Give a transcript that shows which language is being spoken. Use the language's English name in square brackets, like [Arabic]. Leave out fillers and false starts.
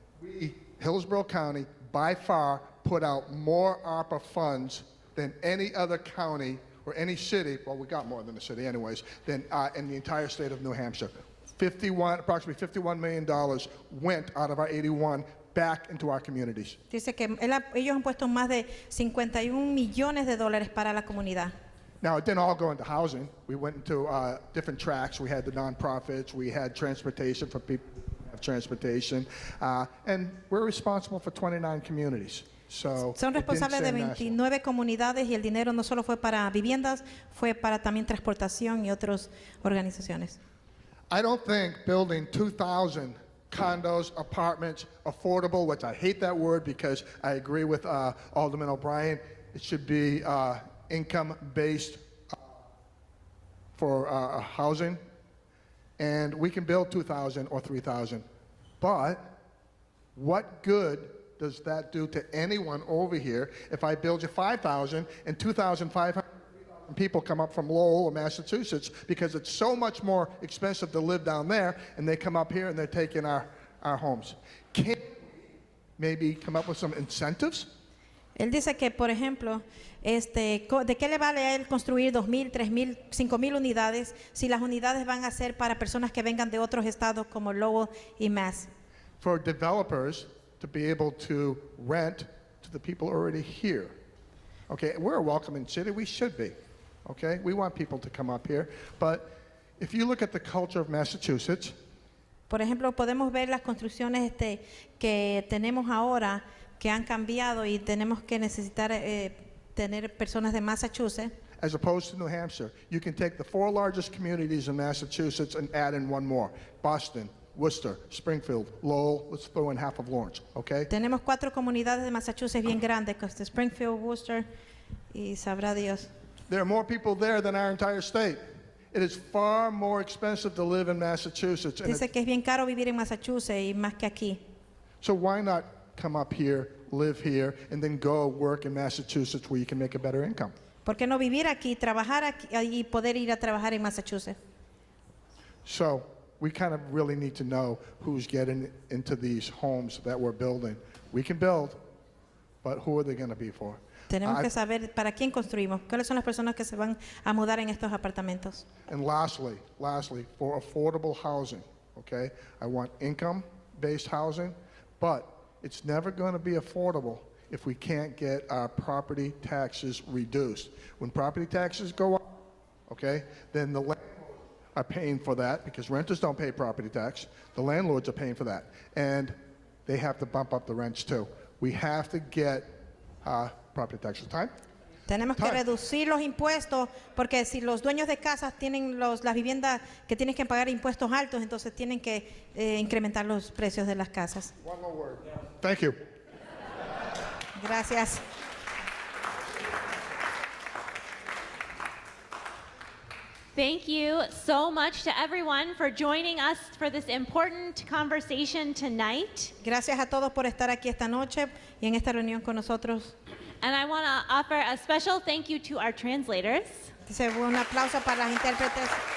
[English] We, Hillsborough County, by far, put out more ARPA funds than any other county or any city, well, we got more than the city anyways, than in the entire state of New Hampshire. Approximately $51 million went out of our 81 back into our communities. [Spanish] Dice que ellos han puesto más de $51 millones para la comunidad. [English] Now, it didn't all go into housing. We went into different tracks. We had the nonprofits. We had transportation for people who have transportation. And we're responsible for 29 communities. So [Spanish] Son responsables de 29 comunidades y el dinero no solo fue para viviendas, fue para también transportación y otras organizaciones. [English] I don't think building 2,000 condos, apartments, affordable, which I hate that word because I agree with Alderman O'Brien, it should be income-based for housing. And we can build 2,000 or 3,000. But what good does that do to anyone over here if I build you 5,000 and 2,500 people come up from Lowell or Massachusetts because it's so much more expensive to live down there, and they come up here and they're taking our homes? Can't we maybe come up with some incentives? [Spanish] Él dice que, por ejemplo, ¿de qué le vale a él construir 2,000, 3,000, 5,000 unidades si las unidades van a ser para personas que vengan de otros estados como Lowell y Mass? [English] For developers to be able to rent to the people already here. Okay, we're a welcoming city, we should be. Okay, we want people to come up here, but if you look at the culture of Massachusetts, [Spanish] Por ejemplo, podemos ver las construcciones que tenemos ahora que han cambiado y tenemos que necesitar tener personas de Massachusetts. [English] As opposed to New Hampshire, you can take the 4 largest communities in Massachusetts and add in one more. Boston, Worcester, Springfield, Lowell, let's throw in half of Lawrence, okay? [Spanish] Tenemos 4 comunidades de Massachusetts bien grandes, Springfield, Worcester y sabrá Dios. [English] There are more people there than our entire state. It is far more expensive to live in Massachusetts. [Spanish] Dice que es bien caro vivir en Massachusetts y más que aquí. [English] So why not come up here, live here, and then go work in Massachusetts where you can make a better income? [Spanish] ¿Por qué no vivir aquí, trabajar aquí y poder ir a trabajar en Massachusetts? [English] So we kind of really need to know who's getting into these homes that we're building. We can build, but who are they going to be for? [Spanish] Tenemos que saber para quién construimos, cuáles son las personas que se van a mudar en estos apartamentos. [English] And lastly, for affordable housing, okay? I want income-based housing, but it's never going to be affordable if we can't get our property taxes reduced. When property taxes go up, okay, then the landlords are paying for that because renters don't pay property tax. The landlords are paying for that. And they have to bump up the rents too. We have to get property taxes. [Spanish] Tenemos que reducir los impuestos porque si los dueños de casas tienen las viviendas que tienen que pagar impuestos altos, entonces tienen que incrementar los precios de las casas. [English] One more word. Thank you. [Spanish] Gracias. [English] Thank you so much to everyone for joining us for this important conversation tonight. [Spanish] Gracias a todos por estar aquí esta noche y en esta reunión con nosotros. [English] And I want to offer a special thank you to our translators. [Spanish] Dice un aplauso para las intérpretes.